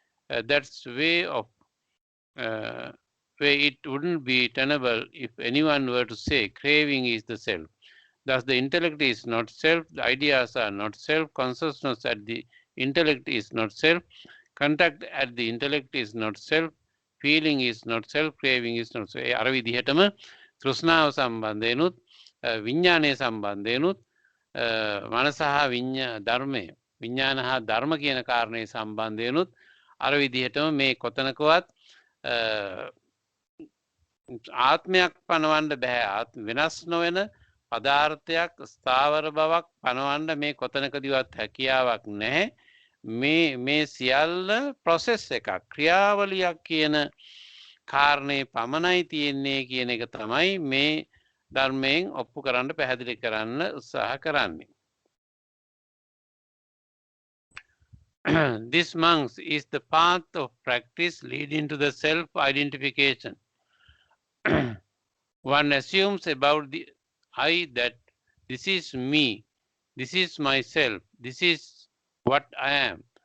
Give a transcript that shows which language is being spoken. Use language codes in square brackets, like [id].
[en] That's way it wouldn't be tenable if anyone were to say craving is the self. Thus the intellect is not self, the ideas are not self, consciousness at the intellect is not self, contact at the intellect is not self, feeling is not self, craving is not self. [si] අර විදිහටම තෘෂ්ණාව සම්බන්ධයෙන්ුත් විඥානය සම්බන්ධයෙන්ුත් මනස හා ධර්මය විඥාන හා ධර්ම කියන කාරණේ සම්බන්ධයෙන්ුත් අර විදිහටම මේ කොතනකවත් ආත්මයක් පනවන්න බෑ. වෙනස් නොවන පදාර්ථයක් ස්ථාවර බවක් පනවන්න මේ කොතනකදීවත් හැකියාවක් නැහැ. මේ සියල්ල ප්‍රොසෙස් එකක්, ක්‍රියාවලියක් කියන කාරණේ පමණයි තියෙන්නේ කියන එක තමයි මේ ධර්මයෙන් ඔප්පු කරන්න පැහැදිලි කරන්න උත්සාහ කරන්නේ. [en] This monks is the path of practice leading to the self-identification. One assumes about the I that this is me, this is myself, this is what I am.